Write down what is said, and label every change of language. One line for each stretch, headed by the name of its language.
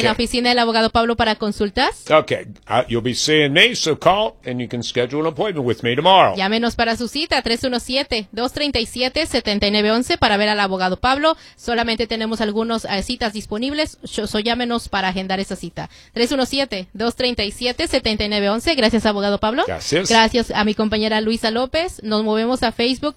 Spanish: En la oficina del abogado Pablo para consultas.
English: Okay, you'll be seeing me, so call and you can schedule an appointment with me tomorrow.
Spanish: Llámenos para su cita 317-237-7911 para ver al abogado Pablo. Solamente tenemos algunas citas disponibles, so llámenos para agendar esa cita. 317-237-7911. Gracias, abogado Pablo. Gracias. Gracias a mi compañera Luisa López. Nos movemos a Facebook.